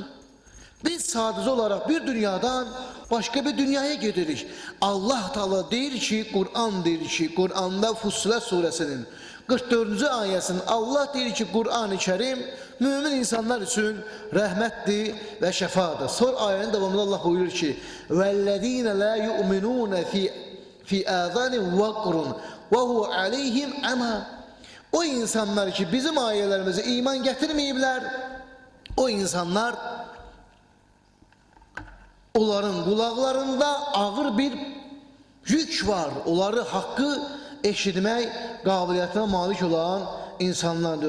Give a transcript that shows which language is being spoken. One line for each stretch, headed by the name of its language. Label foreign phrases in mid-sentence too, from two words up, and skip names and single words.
Azerbaijani: Biz sadece olarak bir dünyadan başka bir dünyaya gidirik. Allah Teala deyir ki, Kur'an deyir ki, Kur'an'da Fussilet suresinin 44. ayesinin Allah deyir ki Kur'an-ı Kerim mümin insanlar için rahmetli ve şefadır. Sonra ayenin devamında Allah buyurur ki
Arabic: وَالَّذ۪ينَ لَا يُؤْمِنُونَ فِي آذَانٍ وَقْرٌ وَهُوَ عَلَيْهِمْ عَمَى.
Azerbaijani: O insanlar ki bizim ayelerimize iman getirmeyipler, o insanlar onların kulaklarında ağır bir yük var. Onları hakkı eşitmək qabiliyyətinə malik olan insanlar diyor.